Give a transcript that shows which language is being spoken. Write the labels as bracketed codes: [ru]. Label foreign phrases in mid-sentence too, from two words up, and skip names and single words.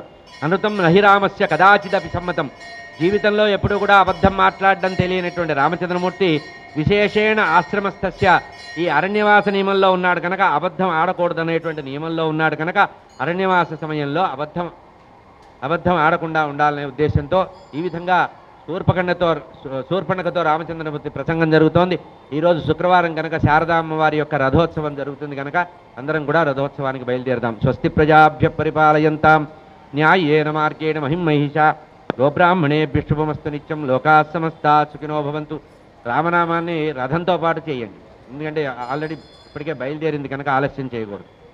[sa] అనృతం నహిరామస్య కదాచిదపి సమ్మతం, [te] జీవితంలో ఎప్పుడు కూడా అబద్ధం మాట్లాడడం తెలియనటువంటి రామచంద్రమూర్తి [sa] విశేషేణ ఆశ్రమస్థస్య, [te] ఈ అరణ్యవాస నియమంలో ఉన్నాడు కనుక అబద్ధం ఆడకూడదనేటువంటి నియమంలో ఉన్నాడు కనుక అరణ్యవాస సమయంలో అబద్ధం ఆడకుండా ఉండాలనే ఉద్దేశంతో ఈ విధంగా శూర్పణఖతో రామచంద్రమూర్తి ప్రసంగం జరుగుతోంది. ఈరోజు శుక్రవారం కనుక శారదామ్మ వారి యొక్క రథోత్సవం జరుగుతుంది కనుక అందరం కూడా రథోత్సవానికి బయలుదేరదాం. [sa] స్వస్తి ప్రజాభ్య పరిపాలయంతాం న్యాయేన మార్గేణ మహిమహిష గోబ్రాహ్మణేభ్య శుభమస్తు నిత్యం లోకా సమస్తా సుఖినో భవంతు. [te] రామనామాన్ని రథంతో పాటు చేయండి, ఎందుకంటే ఆల్రెడీ ఇప్పటికే బయలుదేరింది కనుక ఆలస్యం చేయకూడదు.